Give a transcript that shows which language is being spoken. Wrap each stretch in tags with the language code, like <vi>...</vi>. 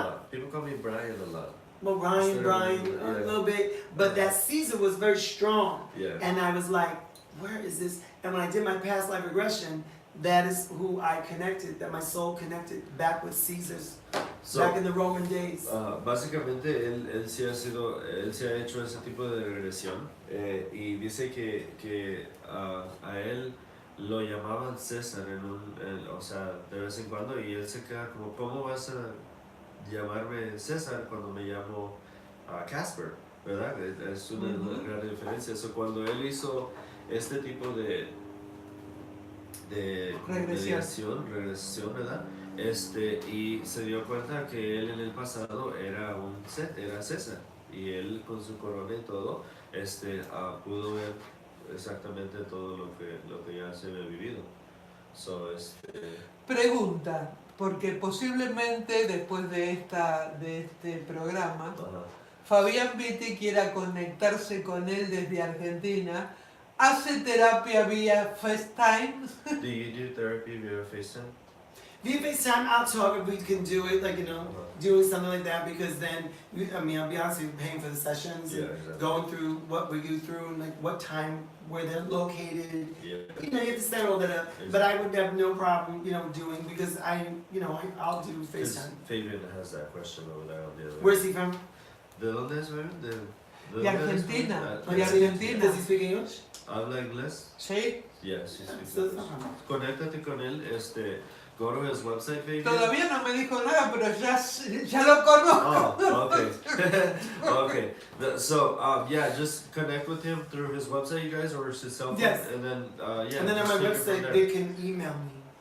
<en>People call me Brian a lot. Well, Brian, a little bit. But that Caesar was very strong. Yeah. And I was like, where is this? And when I did my past life regression, that is who I connected, that my soul connected back with Caesar's. So, back in the Roman days.</en> <es>Básicamente él sí ha hecho ese tipo de regresión y dice que a él lo llamaban César o sea, de vez en cuando, y él se queda como, ¿cómo vas a llamarme César cuando me llamo Casper? ¿Verdad? Es una gran diferencia. Eso cuando él hizo este tipo de regresión, ¿verdad? Y se dio cuenta que él en el pasado era César, y él con su corona y todo, pudo ver exactamente todo lo que ya se había vivido.</es> <en>So,</en> <es>Pregunta, porque posiblemente después de este programa, Fabián Vitti quiera conectarse con él desde Argentina ¿Hace terapia vía FaceTime?</es> <en>Do you do therapy via FaceTime? Via FaceTime, I'll talk if we can do it, like, doing something like that, because then, I'll be honest with you, paying for the sessions, and going through what we go through, and like what time, where they're located. Yeah. You have to set all that up, but I would have no problem, doing, because I'll do FaceTime. Fabian has that question over there on the other. Where's he from?</en> <es>¿De dónde es, man? De Argentina. De Argentina.</es> <en>Does he speak English?</en> <es>¿Habla inglés? Sí.</es> <en>Yes, he speaks English.</en> <es>Conéctate con él,</es> <en>go to his website, Fabian.</en> <es>Todavía no me dijo nada, pero ya lo conozco.</es> <en>Oh, okay. Okay. So, just connect with him through his website, you guys, or his cell phone. Yes. And then, And then on my website, they can email me.</en>